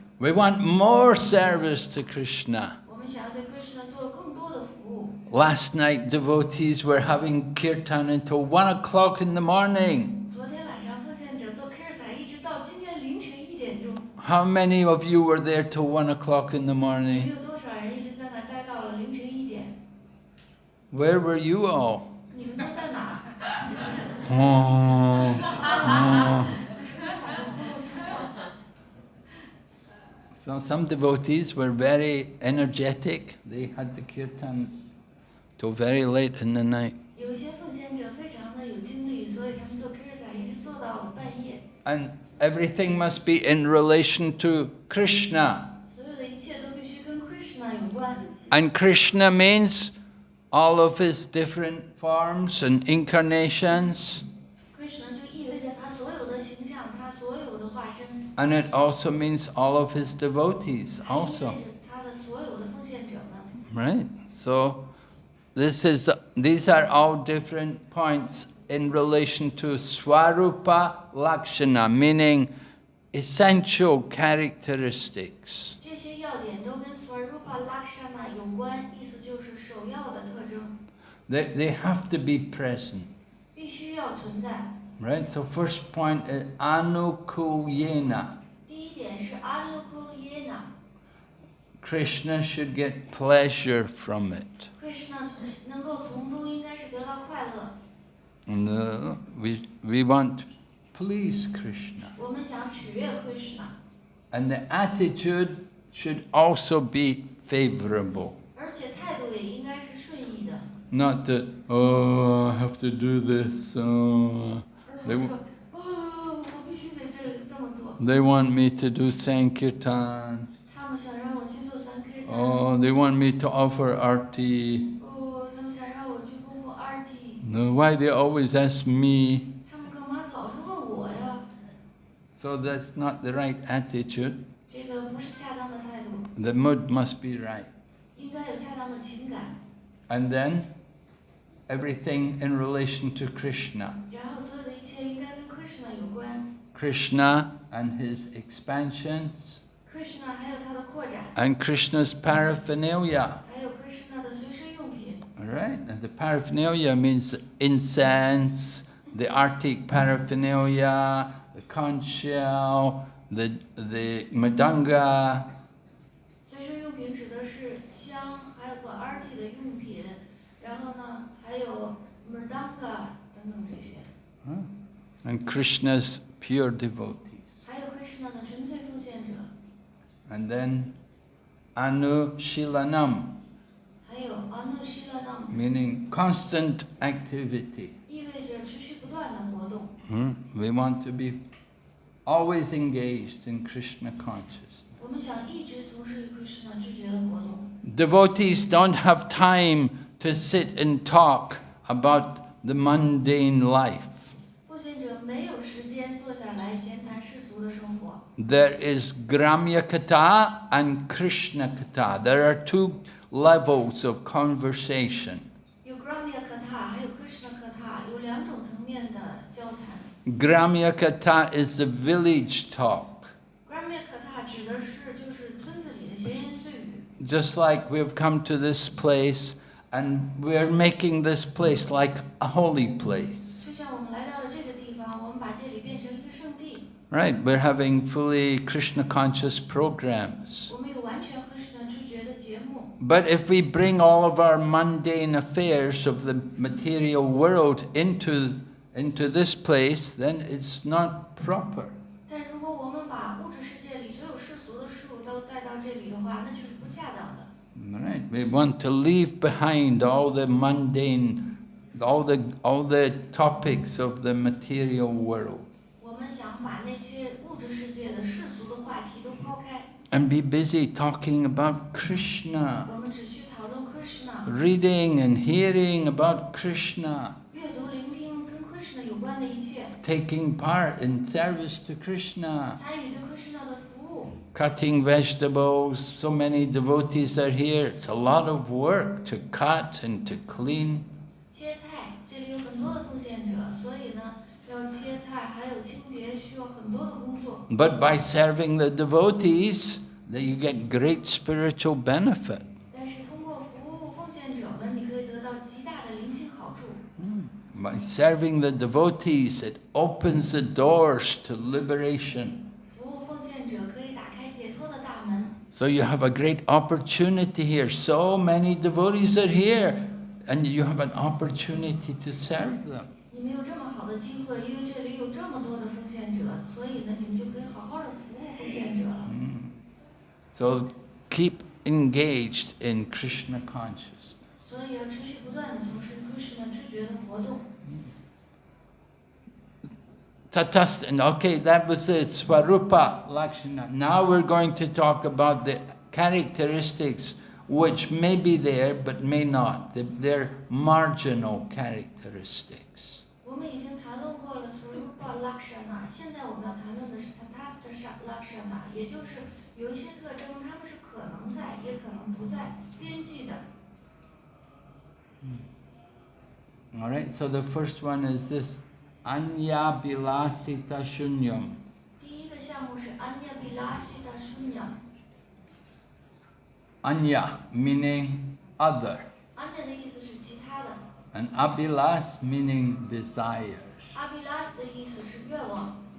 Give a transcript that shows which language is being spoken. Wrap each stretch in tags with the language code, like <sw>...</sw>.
<en>We want more service to Krishna.</en> <zh>我们想要对 Krishna 做更多的服务。</zh> <en>Last night, devotees were having kirtan until 1 o'clock in the morning.</en> <zh>昨天晚上奉献者做 Kirtan 一直到今天凌晨1点钟。</zh> <en>How many of you were there till 1 o'clock in the</en> <zh>你们</zh> <en>morning?</en> <zh>有多少人一直在那儿待到了凌晨1点？</zh> <en>Where were you all?</en> <zh>你们都在哪儿？ Oh, oh.</zh> <en>So some devotees were very energetic. They had the kirtan till very late in the night.</en> <zh>有一些奉献者非常的有精力，所以他们做 Kirtan 一直做到了半夜。</zh> <en>And everything must be in relation to Krishna.</en> <zh>所有的一切都必须跟 Krishna 有关。</zh> <en>And Krishna means all of his different forms and incarnations.</en> <zh>Krishna 就意味着他所有的形象，他所有的化身，</zh> <en>And it also means all of his devotees</en> <zh>还意味</zh> <en>also.</en> <zh>着他的所有的奉献者们。</zh> <en>Right? So these are all different points in relation to Swarupa Lakshana, meaning essential characteristics.</en> <zh>这些要点都跟 Swarupa Lakshana 有关，意思就是首要的特征，</zh> <en>They have to be present.</en> <zh>必须要存在。</zh> <en>Right? So first point is Anukulyena.</en> <zh>第一点是 Anukulyena，</zh> <en>Krishna should get pleasure from it.</en> <zh>Krishna 能够从中应该是得到快乐。</zh> <en>And we want to please Krishna.</en> <zh>我们想取悦 Krishna，</zh> <en>And the attitude should also be favorable.</en> <zh>而且态度也应该是顺意的，</zh> <en>Not that, oh, I have to do this.</en> <zh>而不是说我必须得这么做。</zh> <en>They want me to do Sankirtan.</en> <zh>他们想让我去做 Sankirtan，</zh> <en>Oh, they want me to offer arti.</en> <zh>他们想让我去供奉 Arti，</zh> <en>No, why they always ask me?</en> <zh>他们干嘛老是问我呀？</zh> <en>So that's not the right attitude.</en> <zh>这个不是恰当的态度，</zh> <en>The mood must be right.</en> <zh>应该有恰当的情感，</zh> <en>And then everything in relation to Krishna.</en> <zh>然后所有的一切应该跟 Krishna 有关</zh> <en>Krishna and his expansions,</en> <zh>，Krishna 还有他的扩展，</zh> <en>and Krishna's paraphernalia.</en> <zh>还有 Krishna 的随身用品。</zh> <en>All right? And the paraphernalia means incense, the arctic paraphernalia, the conch shell, the madanga.</en> <zh>随身用品指的是香，还有做 Arti 的用品，然后呢，还有 Mridanga 等等这些，</zh> <en>And Krishna's pure devotees.</en> <zh>还有 Krishna 的纯粹奉献者，</zh> <en>And then Anushilanam,</en> <zh>还有 Anushilanam，</zh> <en>meaning constant activity.</en> <zh>意味着持续不断的活动。</zh> <en>We want to be always engaged in Krishna consciousness.</en> <zh>我们想一直从事 Krishna 知觉的活动。</zh> <en>Devotees don't have time to sit and talk about the mundane life.</en> <zh>奉献者没有时间坐下来闲谈世俗的生活。</zh> <en>There is Gramya Katha and Krishna Katha. There are two levels of conversation.</en> <zh>有 Gramya Katha， 还有 Krishna Katha， 有两种层面的交谈。</zh> <en>Gramya Katha is the village talk.</en> <zh>Gramya Katha 指的是就是村子里的闲言碎语。</zh> <en>Just like we've come to this place and we're making this place like a holy place.</en> <zh>就像我们来到了这个地方，我们把这里变成一个圣地。</zh> <en>Right, we're having fully Krishna conscious programs.</en> <zh>我们有完全 Krishna 知觉的节目。</zh> <en>But if we bring all of our mundane affairs of the material world into this place, then it's not proper.</en> <zh>但如果我们把物质世界里所有世俗的事物都带到这里的话，那就是不恰当的。</zh> <en>Right? We want to leave behind all the mundane, all the topics of the material world.</en> <zh>我们想把那些物质世界的世俗的话题都抛开。</zh> <en>And be busy talking about Krishna,</en> <zh>我们只去讨论 Krishna，</zh> <en>reading and hearing about Krishna,</en> <zh>阅读、聆听跟 Krishna 有关的一切，</zh> <en>taking part in service to Krishna,</en> <zh>参与对 Krishna 的服务。</zh> <en>cutting vegetables. So many devotees are here. It's a lot of work to cut and to clean.</en> <zh>切菜，这里有很多的奉献者，所以呢，要切菜，还有清洁，需要很多的工作。</zh> <en>But by serving the devotees, that you get great spiritual benefit.</en> <zh>但是通过服务奉献者们，你可以得到极大的灵性好处。</zh> <en>By serving the devotees, it opens the doors to liberation.</en> <zh>服务奉献者可以打开解脱的大门。</zh> <en>So you have a great opportunity here. So many devotees are here, and you have an opportunity to serve them.</en> <zh>你们有这么好的机会，因为这里有这么多的奉献者，所以呢，你们就可以好好的服务奉献者了。</zh> <en>So keep engaged in Krishna consciousness.</en> <zh>所以要持续不断的从事 Krishna 知觉的活动。</zh> <en>And okay, that was the Swarupa Lakshana. Now we're going to talk about the characteristics which may be there but may not. They're marginal characteristics.</en> <zh>我们已经谈论过了 Swarupa Lakshana， 现在我们要谈论的是 Tatastha Lakshana， 也就是有一些特征，它们是可能在，也可能不在，边际的。</zh> <en>All right, so the first one is this Anya Bilasita Shunyam.</en> <zh>第一个项目是 Anya Vilasita Shunyam。</zh> <en>Anya meaning other,</en> <zh>Anya 的意思是其他的</zh> <en>and Abhilas meaning desires.</en> <zh>，Abhilas 的意思是愿望</zh>